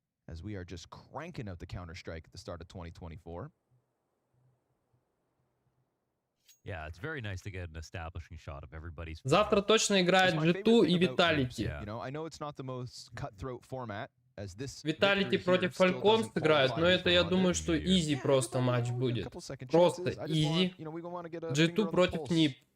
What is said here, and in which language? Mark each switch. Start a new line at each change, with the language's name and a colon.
English: As we are just cranking out the Counter-Strike at the start of 2024. Yeah, it's very nice to get an establishing shot of everybody's.
Russian: Завтра точно играет G2 и Vitality.
English: You know, I know it's not the most cutthroat format.
Russian: Vitality против Falcons играют, но это, я думаю, что изи просто матч будет. Просто изи. G2 против NiP.